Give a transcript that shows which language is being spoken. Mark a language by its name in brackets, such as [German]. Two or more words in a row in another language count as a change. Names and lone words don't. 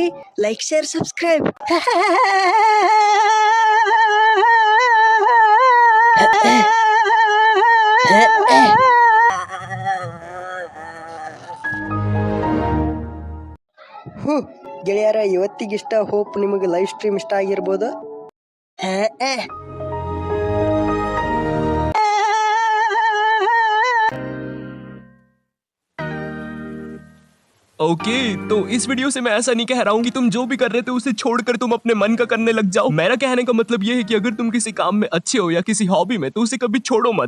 [English] like share subscribe. [Kannada] ಗೆಳೆಯರ, ಇವತ್ತಿಗಿಷ್ಟ. ಹೋಪ್ ನಿಮಗೆ [English] live stream [Kannada] ಇಷ್ಟ ಆಗಿರ್ಬೋದು. [Hindi] ओके तो इस वीडियो से मैं ऐसा नहीं कह रहा हूँ कि तुम जो भी कर रहे थे उसे छोड़कर तुम अपने मन का करने लग जाओ। मेरा कहने का मतलब ये है कि अगर तुम किसी काम में अच्छे हो या किसी हॉबी में, तो उसे कभी छोड़ो मत।